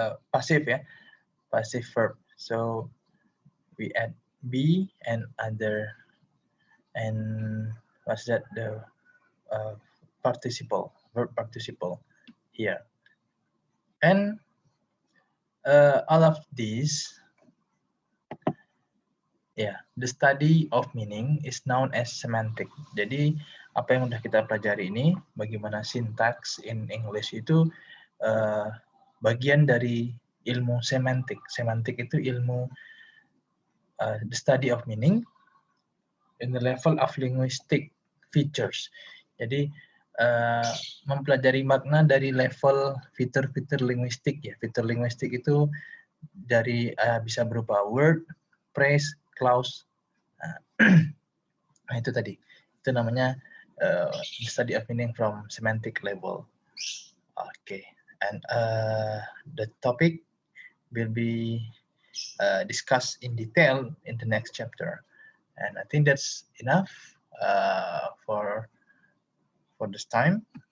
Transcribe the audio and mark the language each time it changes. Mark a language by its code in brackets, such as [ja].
[en] Passive, yeah, passive verb. So we add be and other, and what's that? The participle, verb participle here. And all of these, yeah, the study of meaning is known as semantic. [id] Jadi apa yang udah kita pelajari ini, bagaimana sintaks in English itu bagian dari ilmu semantik. Semantik itu ilmu [en] the study of meaning in the level of linguistic features. [id] Jadi mempelajari makna dari level fitur-fitur linguistik ya. Fitur linguistik itu dari bisa berupa word, phrase, clause. Nah itu tadi. Itu namanya [en] study of meaning from semantic level. Okay, and the topic will be discussed in detail in the next chapter. And I think that's enough for this time.